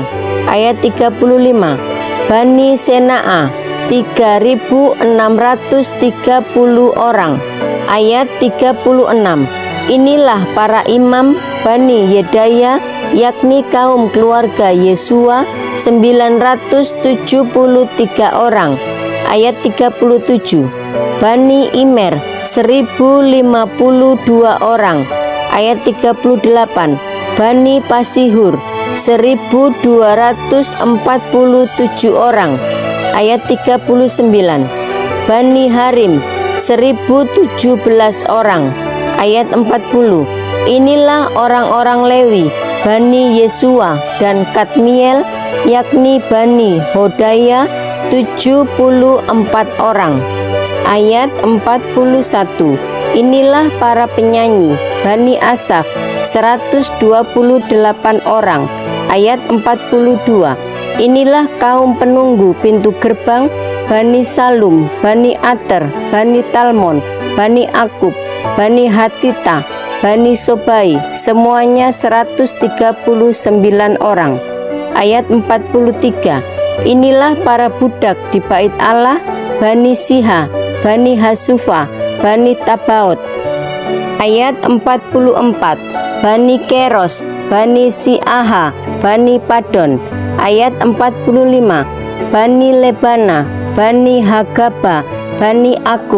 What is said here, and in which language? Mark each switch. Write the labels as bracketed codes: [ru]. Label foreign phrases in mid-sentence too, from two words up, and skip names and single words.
[id] Ayat 35, Bani Senaa 3630 orang. Ayat 36, inilah para imam Bani Yedaya yakni kaum keluarga Yesua 973 orang. Ayat 37, Bani Imer 1052 orang. Ayat 38, Bani Pasihur 1247 orang. Ayat 39, Bani Harim 1017 orang. Ayat 40, inilah orang-orang Lewi Bani Yesua dan Kadmiel yakni Bani Hodaya 74 orang. Ayat 41, inilah para penyanyi Bani Asaf 128 orang. Ayat 42, inilah kaum penunggu pintu gerbang Bani Salum, Bani Ater, Bani Talmon, Bani Akub, Bani Hatita, Bani Sobai, semuanya 139 orang. Ayat 43, inilah para budak di bait Allah Bani Siha, Bani Hasufa, Bani Tabaot. Ayat 44, Bani Keros, Bani Siaha, Bani Padon. Ayat 45, Bani Lebana, Bani Hagaba, Bani Akub.